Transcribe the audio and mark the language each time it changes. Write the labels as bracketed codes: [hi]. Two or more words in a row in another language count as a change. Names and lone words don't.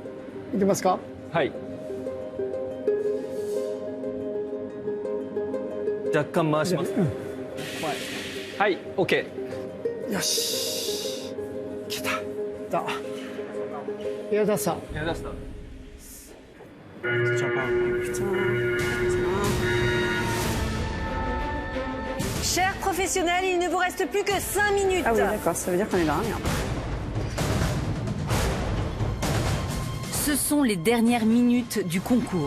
[ja] いけますか？はい。若干回します。はい、OK。よし。来た。だ。エアダスター。エアダスター。 [fr] Chers professionnels, il ne vous reste plus que 5 minutes. Ah oui, d'accord, ça veut dire qu'on est dans la merde. Ce sont les dernières minutes du concours.